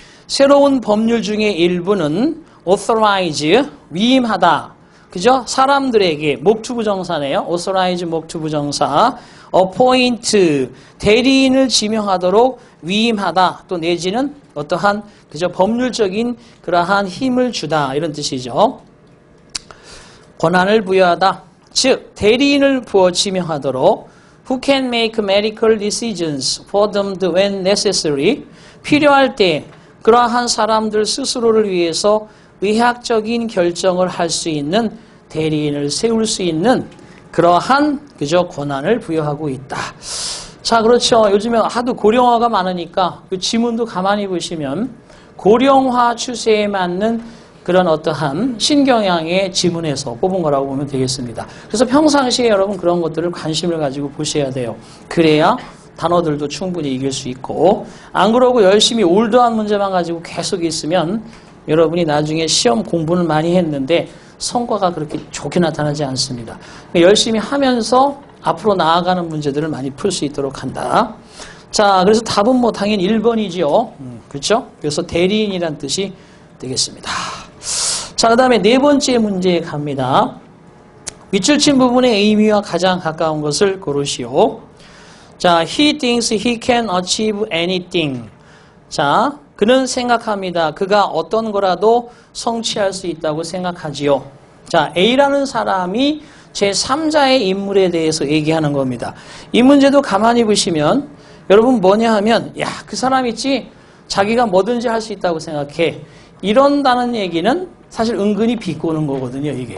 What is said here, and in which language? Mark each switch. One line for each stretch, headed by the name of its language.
Korean: 새로운 법률 중에 일부는 authorize, 위임하다. 그죠? 사람들에게, 목투부정사네요. authorize, 목투부정사. appoint, 대리인을 지명하도록 위임하다. 또 내지는 어떠한, 그죠? 법률적인 그러한 힘을 주다. 이런 뜻이죠. 권한을 부여하다. 즉, 대리인을 부어 지명하도록
English: who can make medical decisions for them when necessary.
Korean: 필요할 때 그러한 사람들 스스로를 위해서 의학적인 결정을 할 수 있는 대리인을 세울 수 있는 그러한 그저 권한을 부여하고 있다. 자, 그렇죠. 요즘에 하도 고령화가 많으니까 그 지문도 가만히 보시면 고령화 추세에 맞는 그런 어떠한 신경향의 지문에서 뽑은 거라고 보면 되겠습니다. 그래서 평상시에 여러분 그런 것들을 관심을 가지고 보셔야 돼요. 그래야 단어들도 충분히 이길 수 있고, 안 그러고 열심히 올드한 문제만 가지고 계속 있으면 여러분이 나중에 시험 공부는 많이 했는데 성과가 그렇게 좋게 나타나지 않습니다. 열심히 하면서 앞으로 나아가는 문제들을 많이 풀 수 있도록 한다. 자, 그래서 답은 뭐 당연히 1번이죠. 그렇죠? 그래서 대리인이란 뜻이 되겠습니다. 자, 그 다음에 네 번째 문제에 갑니다. 윗줄친 부분의 의미와 가장 가까운 것을 고르시오. 자,
English: he thinks he can achieve anything.
Korean: 자, 그는 생각합니다. 그가 어떤 거라도 성취할 수 있다고 생각하지요. 자, A라는 사람이 제3자의 인물에 대해서 얘기하는 겁니다. 이 문제도 가만히 보시면 여러분 뭐냐 하면, 야, 그 사람 있지? 자기가 뭐든지 할 수 있다고 생각해. 이런다는 얘기는 사실 은근히 비꼬는 거거든요, 이게.